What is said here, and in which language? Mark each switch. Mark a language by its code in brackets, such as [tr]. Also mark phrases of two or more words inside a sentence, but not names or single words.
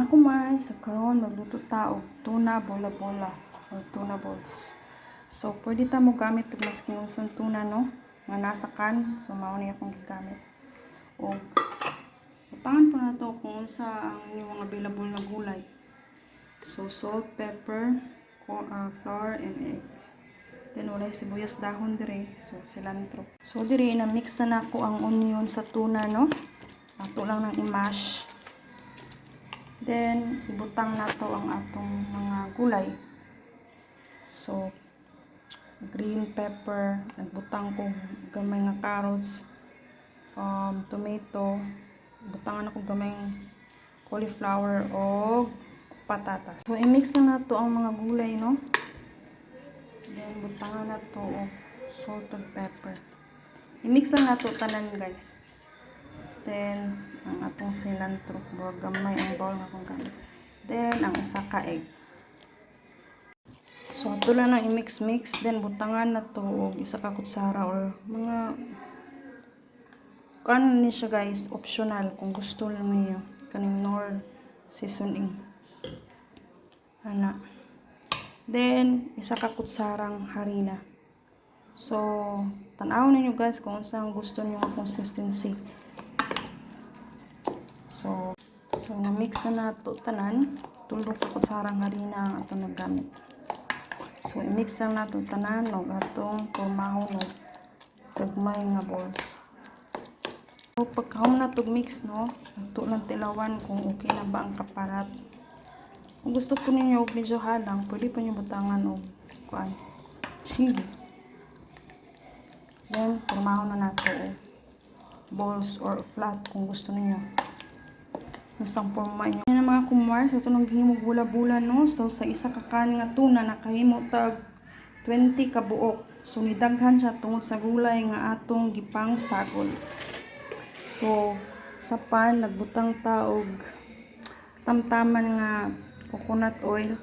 [ceb] Mga kumay, sa karon magluto ta og tuna bola-bola or [en] tuna balls. [ceb] So, pwede ta mo gamit og mas kinunsang tuna, no? Nga nasa can. So, mao ni akong gigamit. Og butangan po na to kung unsa ang inyong mga available na gulay. [en] So, salt, pepper, flour, and egg. Then, [ceb] walay sibuyas dahon dire. So, cilantro. So, dire, na-mix na nako ang onion sa tuna, no? Ato lang nang i-mash. Then, ibutang na to ang atong mga gulay. So, [en] green pepper, [ceb] nagbutang ko gamay nga carrots, tomato, butangan ako gamay cauliflower o patatas. So, i-mix na to ang mga gulay, no? Then, butangan na to og [en] salt and pepper. [ceb] I-mix na to tanan, guys. Then, ang atong cilantro, gamay ang bowl nga kung gamit. Then, ang isa ka egg. So, ito lang ang i-mix-mix. Then, butangan na to og isa ka kutsara or mga kano ni siya, guys, optional kung gusto lang niyo kaning nor seasoning. Ana. Then, isa ka kutsarang harina. So, tan-aw ninyo, guys, kung saan gusto niyo ang consistency. So na-mix na nato tanan. Tulog ka kutsarang harina ang atong nagamit. So, i-mix na nato tanan og atong formahon og gagmay nga balls. So, pagkahom na tog mix, no, ato lang tilawan kung okay na ba ang kaparat. Kung gusto po ninyo og medyo halang, pwede po niyo butangan og kuan, chili. Then, formahon na nato og balls or flat kung gusto niyo. [tl] Isang forma nyo. Yan ang mga kumar. [ceb] So, ito nang gihimo bula-bula, no? So, sa isa ka kanin nga tuna, nakahimo tag 20 ka buok. So, nidaghan siya tungod sa gulay nga atong gipang sagol. So, sa pan, nagbutang ta og tamtaman nga [en] coconut oil.